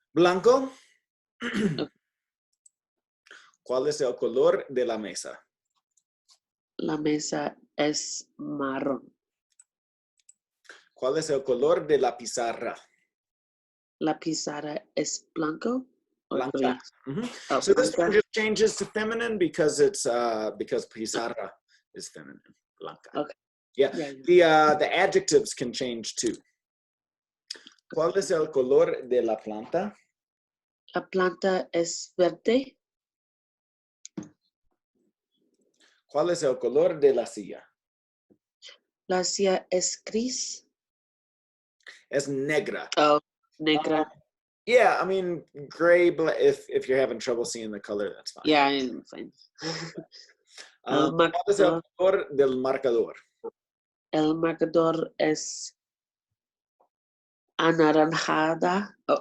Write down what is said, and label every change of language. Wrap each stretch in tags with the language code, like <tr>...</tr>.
<es>Blanco. ¿Cuál es el color de la mesa? La mesa es marrón. ¿Cuál es el color de la pizarra? La pizarra es blanco. Or Blanca. gris? Mhm. Oh,</es> <en>So this</en> <es>blanca.</es> <en>one just changes to feminine because it's because pizarra is feminine.</en> <es>Blanca.</es> <en>Okay. Yeah. The adjectives can change too.</en> <es>¿Cuál es el color de la planta? La planta es verde. ¿Cuál es el color de la silla? La silla es gris. Es negra. Oh, negra.</es> <en>Yeah, I mean, gray, if you're having trouble seeing the color, that's fine. Yeah, I'm fine.</en> <es>¿Cuál es el color del marcador? El marcador es anaranjado.</es>